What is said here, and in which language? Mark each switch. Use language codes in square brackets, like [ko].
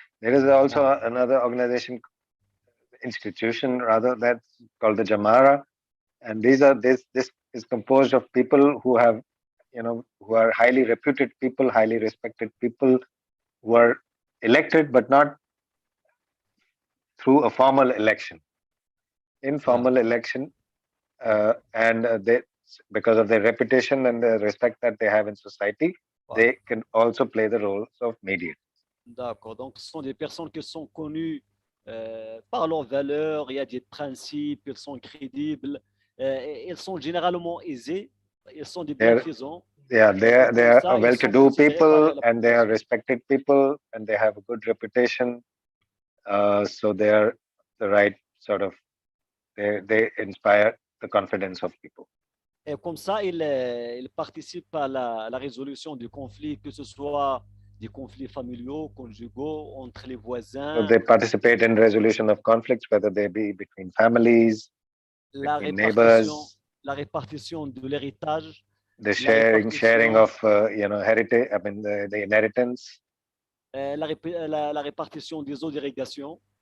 [en] There is also another institution rather, that's called the Jamara, and this is composed of people who have, who are highly reputed people, highly respected people, who are elected but not through a formal election. Informal election, and they, because of their reputation and the respect that they have in society, they can also play the role of mediators. [fr] D'accord. Donc, ce sont des personnes qui sont connues par leurs valeurs, il y a des principes, ils sont crédibles, ils sont généralement aisés, ils sont des bienfaisants. [en] Yeah, they are well-to-do people, and they are respected people, and they have a good reputation. So they are the right sort of, they inspire the confidence of people. [fr] Et comme ça, ils participent à la résolution du conflit, que ce soit des conflits familiaux, conjugaux, entre les voisins. [en] So they participate in resolution of conflicts, whether they be between families, between neighbors. [fr] La répartition de l'héritage. [en] The sharing of heritage. I mean the inheritance. [fr] La répartition des eaux d'irrigation.